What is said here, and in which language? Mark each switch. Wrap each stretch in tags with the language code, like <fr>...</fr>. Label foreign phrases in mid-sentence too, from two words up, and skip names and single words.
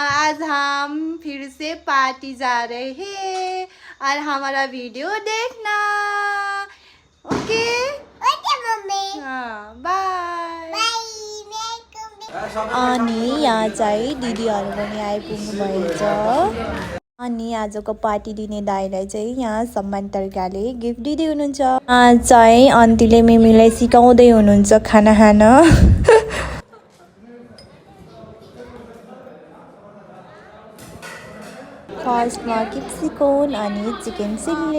<hi>आज हम फिर से पार्टी जा रहे हैं और हमारा वीडियो देखना।</hi> <en>OK OK mummy.</en> <hi>हाँ बाय।</hi> <ne>अनि यहाँ चाहिँ दिदीहरू पनि आइपुग्नु भएछ। अनि आजको पार्टी दिने दाइलाई चाहिँ यहाँ सम्मान तरिकाले गिफ्ट दिँदै हुनुहुन्छ। चाहिँ अन्तीले मिमीलाई सिकाउँदै हुनुहुन्छ खाना खान। फर्स्टमा क्याप्सिकम अनि</ne> <en>chicken chilli.</en>